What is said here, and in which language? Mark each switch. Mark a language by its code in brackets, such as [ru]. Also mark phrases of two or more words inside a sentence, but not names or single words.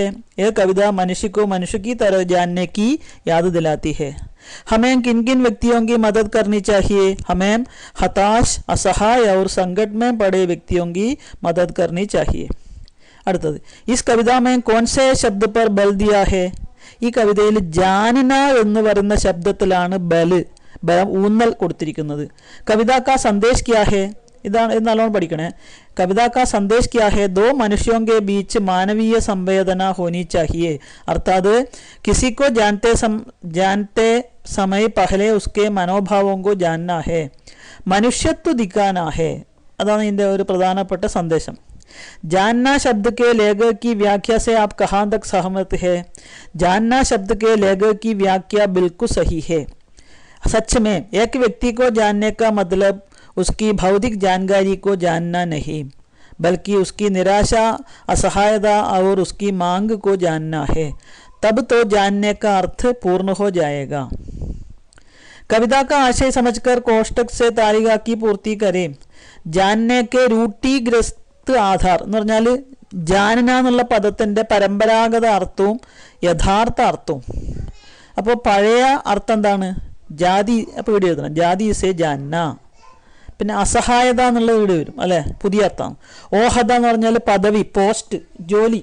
[hi] यह कविता मनुष्य को मनुष्य की तरह जानने की याद दिलाती है. हमें किन किन व्यक्तियों की मदद करनी चाहिए? हमें हताश, असहाय और संकट में पड़े व्यक्तियों की मदद करनी चाहिए. അടുത്തത് इस कविता में कौन से शब्द पर बल दिया है? [ml] ഈ കവിതയിൽ ജാനന എന്ന് പറയുന്ന ശബ്ദത്തിലാണ് ഊന്നൽ കൊടുത്തിരിക്കുന്നത്. [hi] कविता का संदेश क्या है? [ml] ഇതാണ് നല്ലോണം പഠിക്കണേ. [hi] कविता का संदेश क्या है? दो मनुष्यों के बीच मानवीय संवेदना होनी चाहिए. अर्थात किसी को जानते समय पहले उसके मनोभावों को जानना है, मनुष्यत्व दिखाना है. [ml] അതാണ് ഇതിൻ്റെ ഒരു പ്രധാനപ്പെട്ട സന്ദേശം. [hi] जानना शब्द के लेखक की व्याख्या से आप कहाँ तक सहमत है? जानना शब्द के लेखक की व्याख्या बिल्कुल सही है. सच में एक व्यक्ति को जानने का मतलब उसकी भौतिक जानकारी को जानना नहीं, बल्कि उसकी निराशा, असहायता और उसकी मांग को जानना है. तब तो जानने का अर्थ पूर्ण हो जाएगा. कविता का आशय समझकर कोष्टक से तालिका की पूर्ति करें. जानने के रूढ़िग्रस्त [ml] ആധാർ എന്ന് പറഞ്ഞാൽ ജാനന എന്നുള്ള പദത്തിൻ്റെ പരമ്പരാഗത അർത്ഥവും യഥാർത്ഥ അർത്ഥവും. അപ്പോൾ പഴയ അർത്ഥം എന്താണ്? ജാതി. അപ്പോൾ ഇവിടെ എഴുതണം [hi] जाति से जानना. [ml] പിന്നെ അസഹായത എന്നുള്ളത് ഇവിടെ വരും അല്ലേ, പുതിയ അർത്ഥമാണ്. ഓഹത എന്ന് പറഞ്ഞാൽ പദവി, പോസ്റ്റ്, ജോലി.